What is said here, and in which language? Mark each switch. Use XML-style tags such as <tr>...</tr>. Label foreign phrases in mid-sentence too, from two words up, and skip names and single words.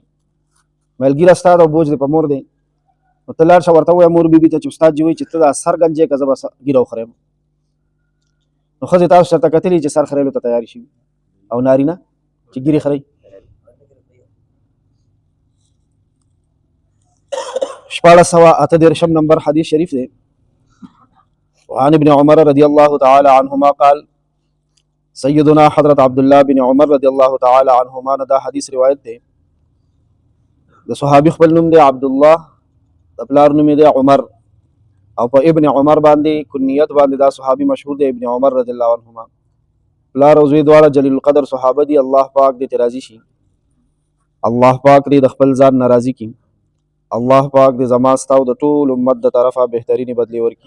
<ps>میل ږیره ستا ده او بوج دی په مور دی. نو ته لاړ شه ورته ووایه مور بیبي ته چې استاد جي وایي چې ته دا سر ګنجې که زه به ږیره وخریم. نو ښځې تاسو چېرته کتلي چې سر خریلو ته تیارې شوي او نارینه چې ږیرې خرئ. 1438 نمبر حدیث شریف دی.</ps> <ar>وعن ابن عمر رضی اللہ تعالی عنہما قال،</ar> <ps>سیدنا حضرت عبداللہ بن عمر</ps> <ar>رضی اللہ تعالی عنہما</ar> <ps>نه دا حدیث روایت دی. د صحابي خپل نوم دی عبدالله، د پلار نوم دی عمر، او په ابن عمر باندې کنیت باندې دا صحابي مشهور دی ابن عمر</ps> <ar>رضی الله عنهما.</ar> <ps>پلار او زوی دواړه جلیل القدر صحابه دي. الله پاک دې ته راضي شي، الله پاک دې د خپل ځان نه راضي کړي، الله پاک دې زما ستا او د ټول امت د طرفه بهترینې بدلې ورکړي.</ps>